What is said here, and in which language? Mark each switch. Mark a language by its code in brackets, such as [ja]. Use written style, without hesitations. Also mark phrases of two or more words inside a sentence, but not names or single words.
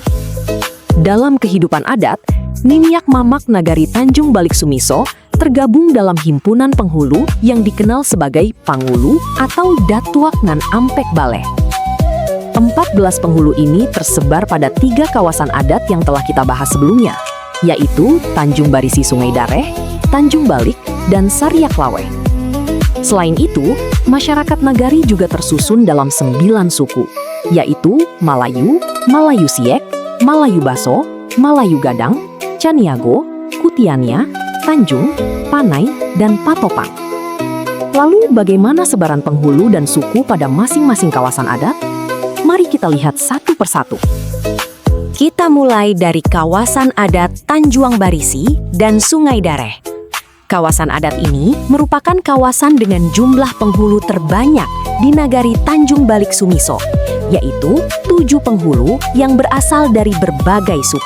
[id] Dalam kehidupan adat, Niniak Mamak Nagari Tanjung Balik Sumiso tergabung dalam himpunan penghulu yang dikenal sebagai Pangulu atau Datuak Nan Ampek Baleh. 14 penghulu ini tersebar pada 3 kawasan adat yang telah kita bahas sebelumnya, yaitu Tanjung Barisi Sungai Dareh, Tanjung Balik, dan Sariak Laweh. Selain itu, masyarakat Nagari juga tersusun dalam 9 suku, yaitu Malayu, Malayu Siek, Malayu Baso, Malayu Gadang, Caniago, Kutiania, Tanjung, Panai, dan Patopang. Lalu bagaimana sebaran penghulu dan suku pada masing-masing kawasan adat? Mari kita lihat satu persatu. Kita mulai dari kawasan adat Tanjuang Barisi dan Sungai Dareh. Kawasan adat ini merupakan kawasan dengan jumlah penghulu terbanyak di Nagari Tanjung Balik Sumiso, yaitu 7 penghulu yang berasal dari berbagai suku.